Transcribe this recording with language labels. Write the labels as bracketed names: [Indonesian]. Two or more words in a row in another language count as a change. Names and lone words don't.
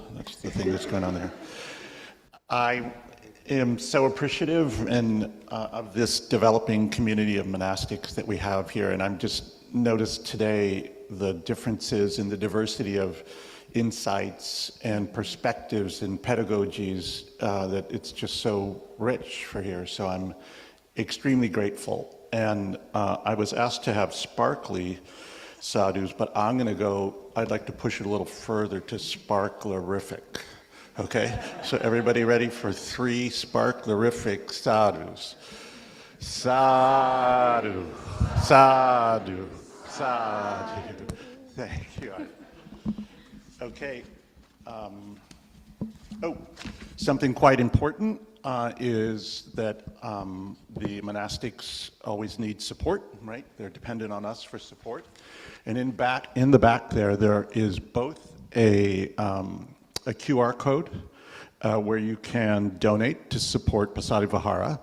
[English] That's the thing that's going on there. I am so appreciative of this developing community of monastics that we have here, and I'm just noticed today the differences in the diversity of insights and perspectives and pedagogies that it's just so rich for here. So I'm extremely grateful And I was asked to have sparkly sadhus, but I'd like to push it a little further to sparklerific. Okay? So everybody ready for 3 sparklerific sadhus? [Pali] Sadhu, sadhu, sadhu. [English] Thank you. Okay. Something quite important is that the monastics always need support, right? They're dependent on us for support. And in the back there is both a QR code where you can donate to support Pasadi Vihara.